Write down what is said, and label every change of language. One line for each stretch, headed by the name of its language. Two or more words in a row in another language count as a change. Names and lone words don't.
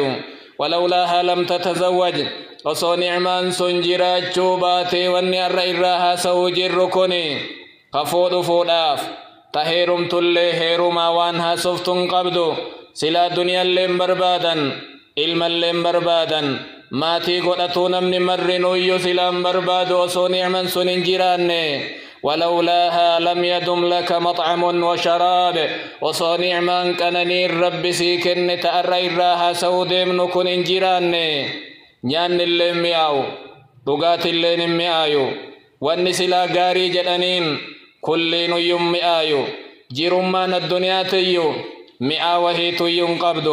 Arabic: ولولاها لم تتزوج.
Oromo: osoo nicmaan sun jiraachuu baate wanni arra irraa haasa'uu jirru kuni kafuu dhufuudhaaf ta heerumtullee heerumaa waan haasoftun qabdu. silaa duniyaalleen barbaadan, ilmalleen barbaadan, maatii godhatuu namni marrinuyyuu silaan barbaadu osoo nicman sun hin jiraanne.
Arabic: ولولاها لم يدم لك مطعم وشراب.
Oromo: osoo nicmaan qananii rabbi sii kenne ta'arra irraa sawdeemnu kun hin jiraanne nyaanni illee mi'aayu, dhugaatilleen hin mi'aayu, wanni silaa gaarii jedhaniin kulliinuyyuu mi'aayu. jirummaan addunyaatiyyu mi'aa wahiituyyuu hin qabdu.